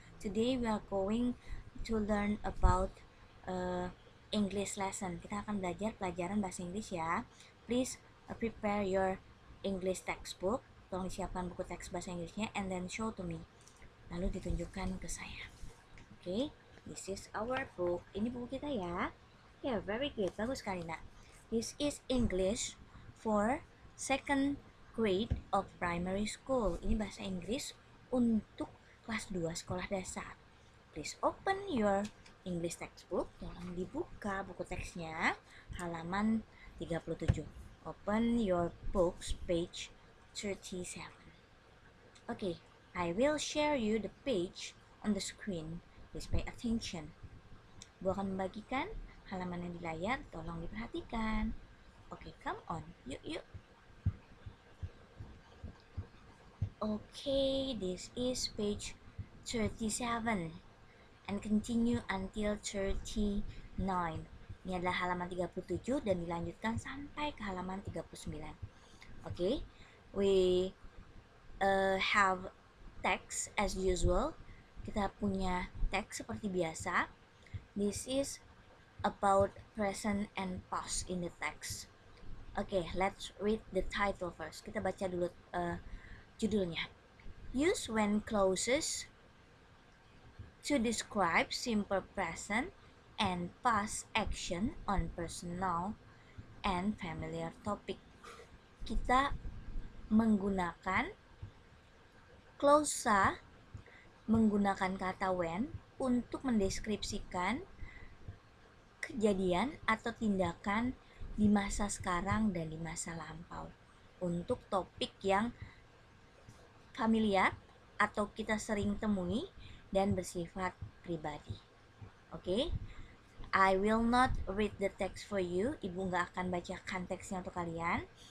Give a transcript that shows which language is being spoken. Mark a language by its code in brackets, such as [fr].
[en] Today we are going to learn about English lesson. [id] Kita akan belajar pelajaran bahasa Inggris ya. [en] Please prepare your English textbook. [id] Tolong disiapkan buku teks bahasa Inggrisnya [en] and then show to me. [id] Lalu ditunjukkan ke saya. [en] Okay, this is our book. [id] Ini buku kita ya. [en] Yeah, very good. [id] Bagus sekali, nak. [en] This is English for second grade of primary school. [id] Ini bahasa Inggris untuk kelas 2 sekolah dasar. [en] Please open your English textbook. [id] Tolong dibuka buku teksnya halaman 37. [en] Open your books page 37. Okay, I will share you the page on the screen. Please pay attention. [id] Bu akan membagikan halaman yang di layar, tolong diperhatikan. [en] Okay, come on, yuk. Okay, this is page 37 and continue until 39. [id] Ini adalah halaman 37 dan dilanjutkan sampai ke halaman 39. [en] Okay, we have text as usual. [id] Kita punya teks seperti biasa. [en] This is about present and past in the text. Okay, let's read the title first. [id] Kita baca dulu judulnya. [en] Use when clauses to describe simple present and past action on personal and familiar topic. [id] Kita menggunakan klausa, menggunakan kata when untuk mendeskripsikan kejadian atau tindakan di masa sekarang dan di masa lampau untuk topik yang familiar atau kita sering temui dan bersifat pribadi. [en] Okay? I will not read the text for you. [id] Ibu nggak akan bacakan teksnya untuk kalian.